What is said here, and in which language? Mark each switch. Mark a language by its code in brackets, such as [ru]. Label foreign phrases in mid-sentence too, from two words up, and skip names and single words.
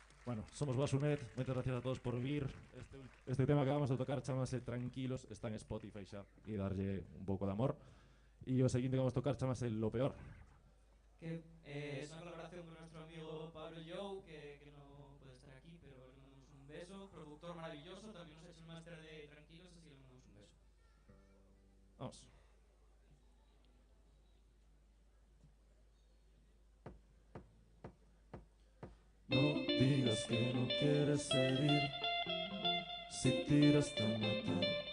[es] Bueno, somos Basunet, muchas gracias a todos por vir. [gl] Este tema que vamos a tocar chamase Tranquilos, está en Spotify xa, e darlle un pouco de amor. E o seguinte que vamos a tocar chamase Lo Peor. [es] Que es una colaboración con nuestro amigo Pablo Jou, que no puede estar aquí, pero le mandamos un beso. Productor maravilloso, también nos ha hecho el máster de Tranquilos, así que le mandamos un beso. Vamos. No digas que no quieres herir, si tiras te matar.